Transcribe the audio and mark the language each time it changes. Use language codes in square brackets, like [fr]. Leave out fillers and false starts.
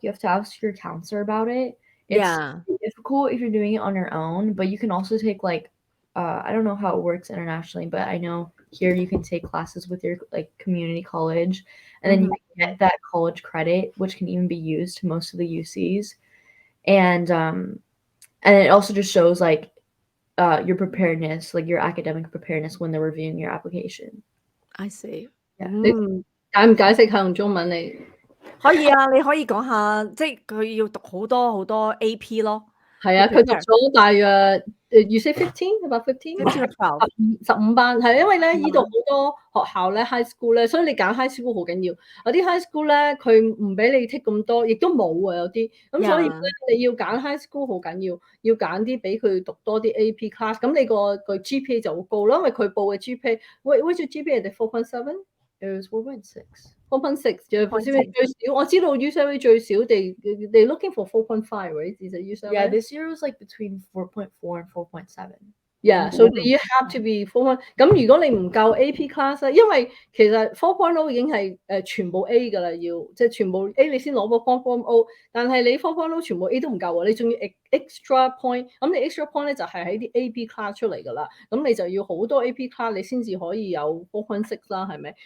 [en] You have to ask your counselor about it. It's difficult if you're doing it on your own, but you can also take like I don't know how it works internationally, but I know here you can take classes with your like community college, and then you can get that college credit, which can even be used to most of the UCs, and it also just shows like your preparedness, like your academic preparedness when they're reviewing your application. I see. Yeah. [yue] 解唔解釋下用中文嚟？可以啊，你可以講下，即係佢要讀好多 AP 咯。係啊，佢讀咗大約 [en] you say 15 about 15 or 12 [yue] 15班，係因為咧呢度好多學校咧 high school 咧，所以你揀 high school 好緊要。有啲 high school 咧佢唔俾你 take 咁多，亦都冇啊有啲，咁所以咧你要揀 high school 好緊要，要揀啲俾佢讀多啲 AP class，咁你個 GPA 就好高咯，因為佢報嘅 GPA， [en] what's your GPA [yue] 係 4.7？ [en] It was 4.6. [yue] 4.6 最少，我知道 UCLA 最少 [en] they looking for 4.5, right? Is it UCLA? Yeah, this year was like between 4.4 and 4.7. Yeah, so you have to be 4. [yue] 咁如果你唔夠 AP class 咧，因為其實 4.0 已經係全部 A 㗎啦，要即係全部 A 你先攞個 4.0，但係你 4.0 全部 A 都唔夠喎，你仲要 extra point， 咁你 extra point 咧就係喺啲 AP class 出嚟㗎啦，咁你就要好多 AP class 你先至可以有 4.6 啦，係咪？